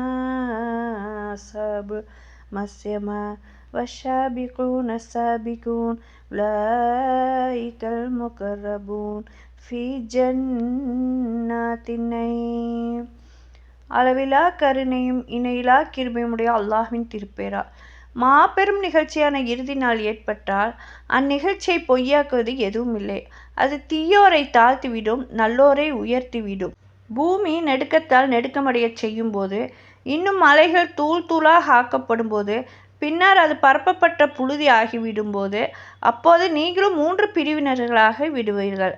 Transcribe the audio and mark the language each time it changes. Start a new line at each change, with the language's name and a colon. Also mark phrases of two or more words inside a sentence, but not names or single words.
Arabic: أصحاب المشأمة والسابقون السابقون أولئك المقربون في جنات النعيم.
Tamil: அளவிலா கருணையும் இணையிலா கிருபையுடைய அல்லாஹ்வின் திருப்பேரா. மாபெரும் நிகழ்ச்சியான இறுதி நாள் ஏற்பட்டால் அந்நிகழ்ச்சியை பொய்யாக்குவது எதுவும் இல்லை. அது தீயோரை தாழ்த்திவிடும், நல்லோரை உயர்த்திவிடும். பூமி நடுக்கத்தால் நடுக்கமடைய செய்யும் போது, இன்னும் மலைகள் தூள் தூளாக ஆக்கப்படும் போது, பின்னர் அது பரப்பப்பட்ட புழுதி ஆகிவிடும்போது, அப்போது நீங்களும் 3 பிரிவினர்களாக விடுவீர்கள்.